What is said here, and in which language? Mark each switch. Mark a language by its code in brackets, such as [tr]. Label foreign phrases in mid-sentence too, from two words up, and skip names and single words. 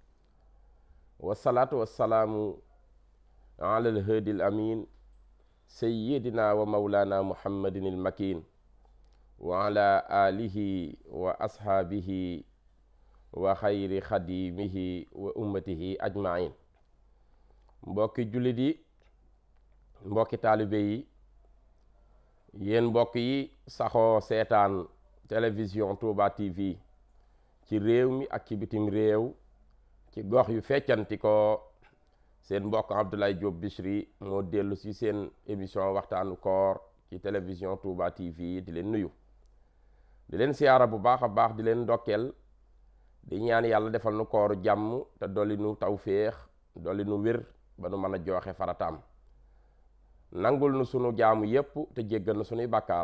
[ar] والصلاة والسلام على الهادي الأمين سيدنا ومولانا محمد المكين وعلى آله وأصحابه وخير خديمه وأمته أجمعين. [wo] mbokki jullit yi, mbokki taalibe yi, yéen mbokk yi saxoo seetaan télévision Touba TV ci réew mi ak ci bitim réew ci gox yu feccanti ko, seen mbokk Abdoulaye Diop Bichri moo dellu ci seen émission waxtaanu koor ci télévision Touba TV di leen nuyu, di leen siyaara bu baax a baax, di leen ndokkeel, di ñaan yàlla defal nu kooru jàmm te dolli nu tawféex, dolli nu wér ba nu mën a jooxe farataam, nangul nu sunu jaamu yépp te jéggal nu sunuy bàkkaar.